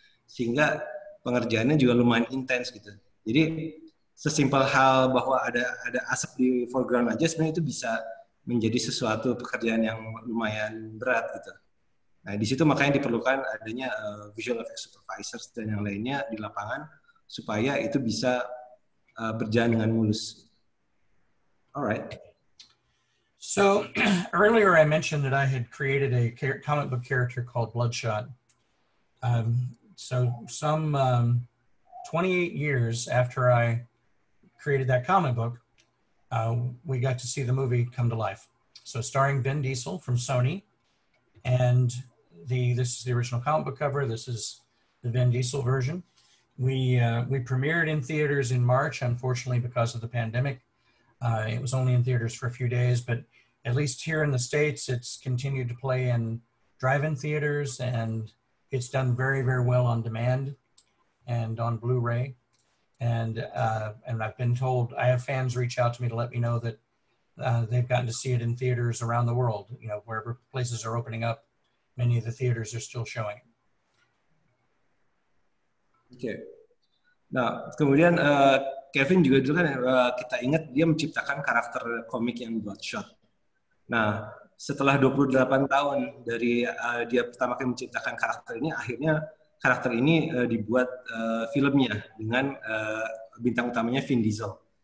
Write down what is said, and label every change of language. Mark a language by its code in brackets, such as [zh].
[id] Sehingga pengerjaannya juga lumayan intens gitu. Jadi sesimpel hal bahwa ada asap di foreground aja sebenarnya itu bisa menjadi sesuatu pekerjaan yang lumayan berat gitu. Nah, di situ makanya diperlukan adanya visual effects supervisors dan yang lainnya di lapangan supaya itu bisa berjalan dengan mulus. [en] Alright. So earlier I mentioned that I had created a comic book character called Bloodshot. So some 28 years after I created that comic book, we got to see the movie come to life. So starring Vin Diesel from Sony, and this is the original comic book cover. This is the Vin Diesel version. We premiered in theaters in March, unfortunately, because of the pandemic. It was only in theaters for a few days, but at least here in the States, it's continued to play in drive-in theaters, and it's done very, very well on demand and on Blu-ray. And I've been told, I have fans reach out to me to let me know that they've gotten to see it in theaters around the world. You know, wherever places are opening up, many of the theaters are still showing. [id] Oke. Nah, kemudian Kevin juga dulu kan kita ingat dia menciptakan karakter komik yang Bloodshot. Nah, setelah 28 tahun dari dia pertama kali menciptakan karakter ini, akhirnya karakter ini dibuat filmnya dengan bintang utamanya Vin Diesel.